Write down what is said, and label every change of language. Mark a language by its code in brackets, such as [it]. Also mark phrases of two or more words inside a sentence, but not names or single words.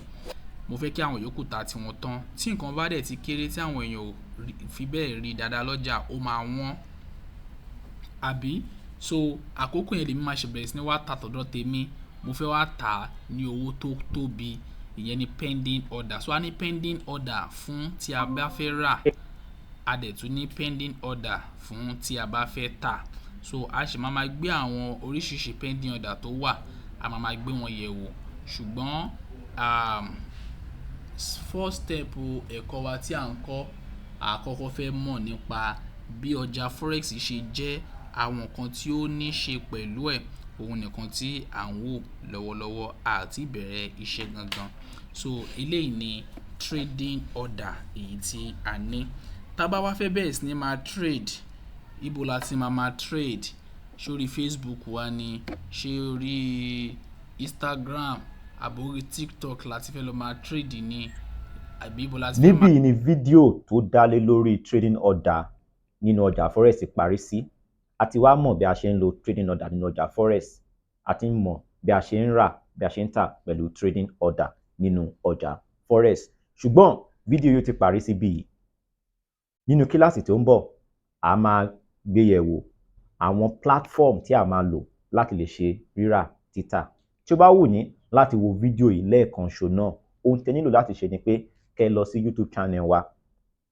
[yo] Mo fẹ́ kí àwọn yòókù ta tiwọn tán. Tí nǹkan bá dẹ̀ ti kéré tí àwọn èèyàn ò fi bẹ́ẹ̀ rí dáadáa lọ́jà, ó máa wọ́n. Àbí? So àkókò yẹn lèmi máa ṣe bẹ̀rẹ̀ sí ní wá ta tọ̀dọ̀ tèmi. Mo fẹ́ wá tà á ní owó tó tóbi. Ìyẹn ni [en] pending order. [yo] So a ní [en] pending order [yo] fún tí a bá fẹ́ rà, a dẹ̀ tún ní [en] pending order [yo] fún tí a bá fẹ́ tà. So a ṣì máa gbé àwọn oríṣiríṣi [en] pending order [yo] tó wà, a máa gbé wọn yẹ̀ wò. Ṣùgbọ́n [en] first step [yo] ẹ̀kọ́ wa tí à ń kọ́, àkọ́kọ́ fẹ́ mọ̀ nípa bí ọjà Forex ṣe jẹ́, àwọn nǹkan tí ó ní ṣe pẹ̀lú ẹ̀, òun nìkan tí à ń wò lọ́wọ́lọ́wọ́, àti bẹ̀rẹ̀ iṣẹ́ gangan. So eléyìí ni [en] trading order [yo] èyí tí a ní. Tá bá wá fẹ́ bẹ̀rẹ̀ sí ní máa trade, ibo la ti máa trade? Ṣé orí Facebook wa ni? Ṣé orí Instagram àbí orí TikTok láti fẹ́ lọ máa trade ni? Àbí ibo la ti fẹ́ máa. Níbí ni fídíò tó dá lé lórí [en] trading order [yo] nínú ọjà Forex parí sí. A ti wá mọ̀ bí a ṣe ń lo [en] trading order [yo] nínú ọjà Forex. A ti ń mọ̀ bí a ṣe ń rà, bí a ṣe ń tà pẹ̀lú [en] trading order [yo] nínú ọjà Forex. Ṣùgbọ́n fídíò yóò ti parí síbí yìí. Nínú kíláàsì tó ń bọ̀, a máa gbé yẹ̀wò àwọn platform tí a máa lò láti lè ṣe rírà títà. Tí ó bá wù yín láti wo fídíò yìí lẹ́ẹ̀kan ṣo náà, ohun tẹ́ nílò láti ṣe ni pé kẹ́ lọ sí YouTube channel wa.